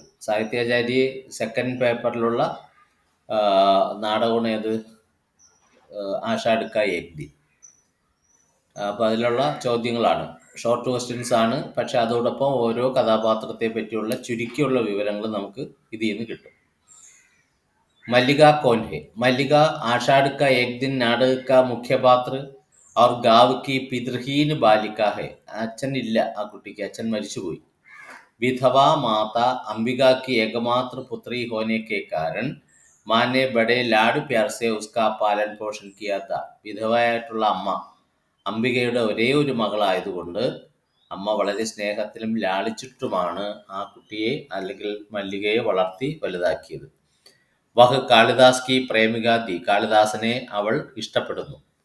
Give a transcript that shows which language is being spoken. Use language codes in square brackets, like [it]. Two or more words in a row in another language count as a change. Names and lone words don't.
[ml] സാഹിത്യാചാര്യ സെക്കൻഡ് പേപ്പറിലുള്ള നാടകമാണ് ഏത്? ആഷാഢ് കാ ഏക് ദിൻ. അപ്പോൾ അതിലുള്ള ചോദ്യങ്ങളാണ്, [en] short questions [ml] ആണ്. പക്ഷെ അതോടൊപ്പം ഓരോ കഥാപാത്രത്തെ പറ്റിയുള്ള ചുരുക്കിയുള്ള വിവരങ്ങൾ നമുക്ക് ഇതിൽ നിന്ന് കിട്ടും. [hi] മല്ലിക कौन है? മല്ലിക आषाढ़ का एक दिन नाटक का मुख्य पात्र और गाँव की पितृहीन बालिका है. [ml] അച്ഛൻ ഇല്ല, ആ കുട്ടിക്ക് അച്ഛൻ മരിച്ചുപോയി. [hi] विधवा माता अंबिका की एकमात्र पुत्री होने के कारण माँ ने बड़े लाड प्यार से उसका पालन पोषण किया था. [ml] വിധവയായിട്ടുള്ള അമ്മ, അംബികയുടെ ഒരേ ഒരു മകളായതുകൊണ്ട് അമ്മ വളരെ സ്നേഹത്തിലും ലാളിച്ചിട്ടുമാണ് ആ കുട്ടിയെ അല്ലെങ്കിൽ മല്ലികയെ വളർത്തി വലുതാക്കിയത്. [hi] वह कालिदास की प्रेमिका थी. [ml] കാളിദാസനെ അവൾ ഇഷ്ടപ്പെടുന്നു.